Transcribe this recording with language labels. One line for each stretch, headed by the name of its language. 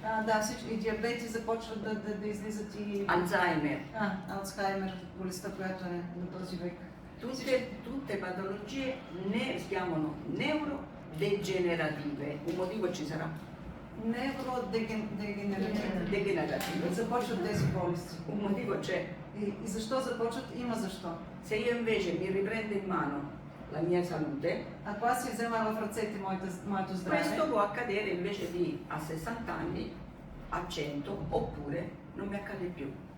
Bulgarian: Да, и диабети започват да излизат и
Italian: Alzheimer,
Bulgarian: Алцхаймер, болестта, която е на този век.
Italian: tutte patologie si chiamano neurodegenerative, un motivo ci sarà.
Bulgarian: Невродегенеративни. Започват тези болести.
Italian: Un motivo c'è.
Bulgarian: И защо започват? Има защо.
Italian: Se io invece mi riprendo in mano la mia salute,
Bulgarian: Ако аз си взема в ръцете моето здраве,
Italian: questo può accadere invece di a 60 anni, a 100, oppure non mi accade più.